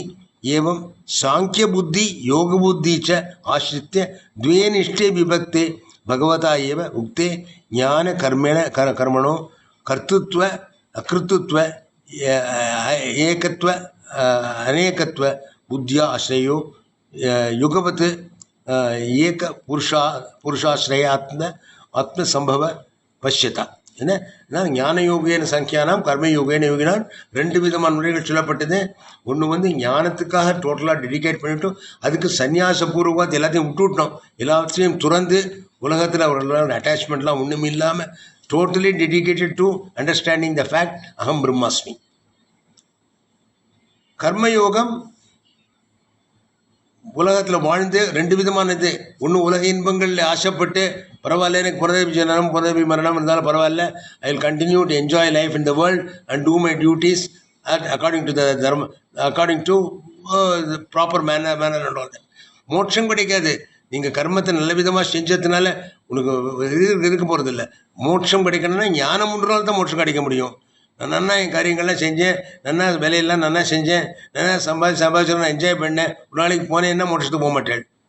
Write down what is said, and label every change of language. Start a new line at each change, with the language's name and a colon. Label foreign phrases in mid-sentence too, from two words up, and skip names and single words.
Sanskrit: एवं सांख्यबुद्धि योगबुद्धि च आश्रित्य द्वे निष्ठे विभक्ते भगवता एव उक्ते ज्ञानकर्मेण कर्मणो कर्तृत्व अकृतृत्व एकत्व अनेकत्व बुद्ध्या आश्रयो युगवत् एक आत्मसंभव पश्यता.
Tamil: என்ன
Sanskrit: ज्ञानयोगेन साङ्ख्यानां कर्मयोगेन योगिनाम्
Tamil: ரெண்டு விதமான முறைகள் சொல்லப்பட்டது. ஒன்று வந்து ஞானத்துக்காக
English: totally dedicate
Tamil: பண்ணிவிட்டோம், அதுக்கு சந்நியாசபூர்வமாக எல்லாத்தையும் விட்டுவிட்டோம், எல்லாத்தையும் துறந்து உலகத்தில் அவர்களோட அட்டாச்மெண்ட்லாம் ஒன்றும் இல்லாமல்
English: totally dedicated to understanding the fact
Sanskrit: अहं ब्रह्मास्मि.
Tamil: கர்மயோகம் உலகத்தில் வாழ்ந்து ரெண்டு விதமானது. ஒன்று உலக இன்பங்களில் ஆசைப்பட்டு பரவாயில்ல, எனக்கு
Sanskrit: पुनरपि जननं पुनरपि मरणं
Tamil: இருந்தாலும் பரவாயில்ல,
English: I will continue to enjoy life in the world and do my duties according to the dharma, according to proper manner and all.
Tamil: மோட்சம் கிடைக்காது. நீங்கள் கர்மத்தை நல்ல விதமாக செஞ்சதுனால உனக்கு இருக்க போகிறது இல்லை. மோட்சம் கிடைக்கணும்னா ஞானம் உண்டுனால தான் மோட்சம் கிடைக்க முடியும். நான் நன்னா என் காரியங்கள்லாம் செஞ்சேன், நன்னா வேலையெல்லாம் நன்னா செஞ்சேன், நன்னா சம்பாதிச்சு நான் என்ஜாய் பண்ணேன், ஒரு நாளைக்கு போனேன்னா மோட்சத்துக்கு போக மாட்டேன்.